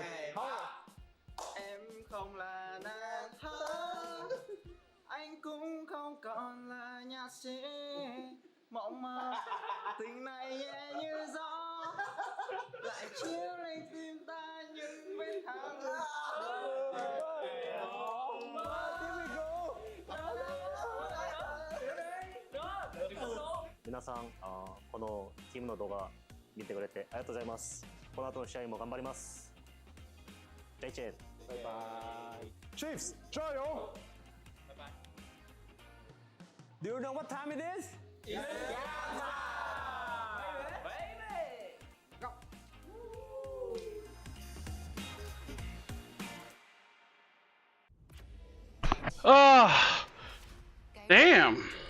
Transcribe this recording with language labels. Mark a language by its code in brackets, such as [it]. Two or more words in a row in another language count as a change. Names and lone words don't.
[vi] Em không là nàng thơ, anh cũng không còn là nhạc sĩ. Mộng mơ tình này nhẹ như gió, lại chiếu lên tim ta những vết thăng. [ja] 皆さん、このチームの動画見てくれてありがとうございます。この後の試合も頑張ります。じゃあ、1バイバイ。 [zh] Chiefs, 加油 [en] Do you know what time it is? Yeah. Damn.